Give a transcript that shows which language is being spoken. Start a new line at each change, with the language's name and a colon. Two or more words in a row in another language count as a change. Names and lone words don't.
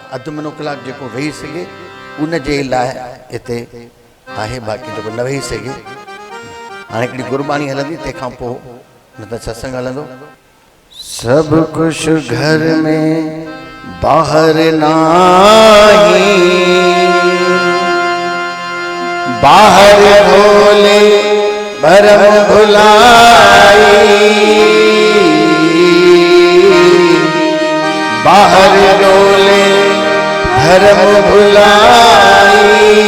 Sindhi: अधु मुनो कलाक जेको वेही सघे उन जे लाइ हिते आहे, बाक़ी जेको न वेही सघे हाणे हिकिड़ी गुरबाणी हलंदी, तंहिंखां पोइ न त सत्संग हलंदो।
Punjabi: ਸਭ ਕੁਛ ਘਰ ਮੇਂ ਬਾਹਰ ਨਾਹੀ, ਬਾਹਰ ਭੋਲੇ ਭਰਮ ਭੁਲਾਈ, ਬਾਹਰ ਡੋਲੇ ਭਰਮ ਭੁਲਾਈ,